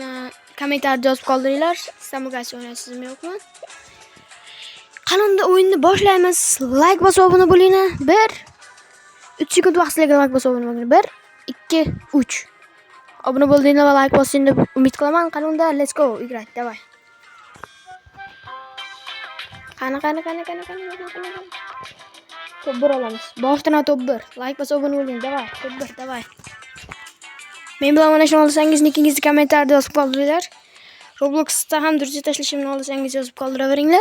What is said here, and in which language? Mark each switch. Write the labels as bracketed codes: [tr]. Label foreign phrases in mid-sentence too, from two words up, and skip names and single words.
[uz] Kommentarda yozib qoldiringlar. Istanbul Guys o'ynaysizmi yo'qmi? Qanunda o'yinni boshlaymiz. Like bosib obuna bo'ling. 3 sekund vaqtlarga like bosib obuna bo'ling. 1 2 3. Obuna bo'ldinglar va like bosinglar deb umid qilaman. [en] Qanunda let's go играть. [ru] Давай. Qani. [uz] Top 1 olamiz. Boshdan top 1. Like bosib obuna bo'ling. [ru] Давай. Top 1, давай. [uz] Men bilan o'ynashni olsangiz nickingizni kommentarda yozib qoldiringlar. Robloxda ham durji tashlashimni olsangiz yozib qoldiraveringlar.